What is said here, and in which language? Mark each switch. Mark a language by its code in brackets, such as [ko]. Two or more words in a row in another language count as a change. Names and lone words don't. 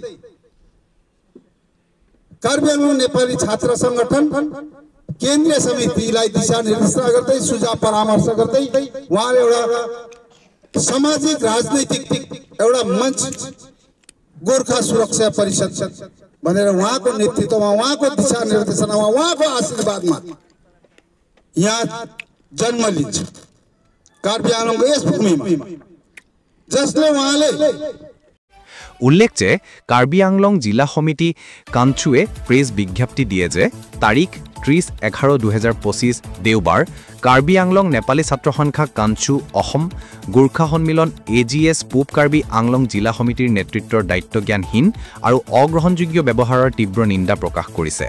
[ne] कार्बी आंगलङ नेपाली छात्र संगठन केन्द्रीय समितिलाई दिशा निर्देशन गर्दै सुझाव परामर्श गर्दै उहाँले एउटा सामाजिक राजनैतिक एउटा मञ्च गोर्खा सुरक्षा परिषद भनेर उहाँको नेतृत्वमा, उहाँको दिशा निर्देशनमा, उहाँको आशीर्वादमा यहाँ जन्म लिन्छ कार्बी आंगलङको यस भूमिमा, जसले उहाँले [as] উল্লেখ যে কাৰ্বি আংলং জিলা সমিতি কাঞ্চুৱে প্ৰেছ বিজ্ঞপ্তি দিয়ে যে তাৰিখ 30/11/2025 দেওবাৰ কাৰ্বি আংলং নেপালী ছাত্ৰ সংখ্যা কাঞ্চু অসম গোৰ্খা সন্মিলন AGS পূব কাৰ্বি আংলং জিলা সমিতিৰ নেতৃত্বৰ দায়িত্বজ্ঞানহীন আৰু অগ্ৰহণযোগ্য ব্যৱহাৰৰ তীব্ৰ নিন্দা প্ৰকাশ কৰিছে।